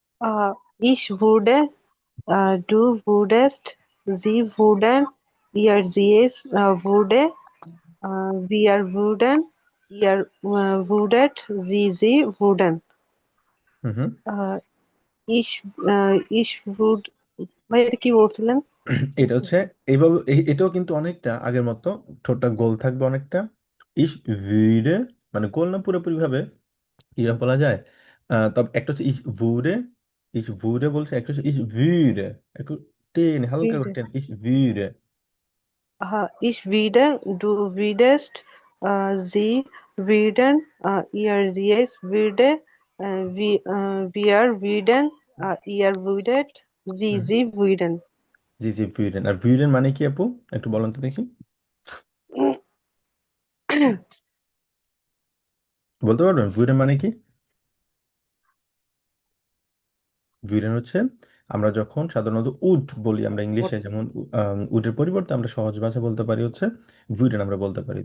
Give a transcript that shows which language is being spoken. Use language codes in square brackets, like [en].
[de] Äh, ich würde, du würdest, sie würden, sie es würde, wir würden, ihr würdet, sie würden. [bn] হুম হুম। [de] Äh, ich würde, [bn] ভাই এটা কি বলছিলেন? এটা হচ্ছে এইভাবে, এটাও কিন্তু অনেকটা আগের মতো, ঠোঁটটা গোল থাকবে অনেকটা। ইস ভিড়ে, মানে গোল না পুরোপুরি ভাবে, কিভাবে বলা যায়, তবে একটা হচ্ছে ইস ভুরে, ইস ভুরে বলছে, একটা হচ্ছে ইস ভিড়ে, একটু টেন, হালকা করে [de] Würde. [bn] টেন, ইস ভিড়ে। [de] Ich würde, du würdest, sie würden, sie es würde, wir würden, ihr würdet, sie würden. [bn] জি জি, ভিডেন। আর ভিডেন মানে কি আপু, একটু বলেন তো দেখি, বলতে পারবেন ভিডেন মানে কি? ভিডেন হচ্ছে আমরা যখন সাধারণত উড বলি আমরা ইংলিশে, যেমন উডের পরিবর্তে আমরা সহজ ভাষা বলতে পারি হচ্ছে ভিডেন আমরা বলতে পারি।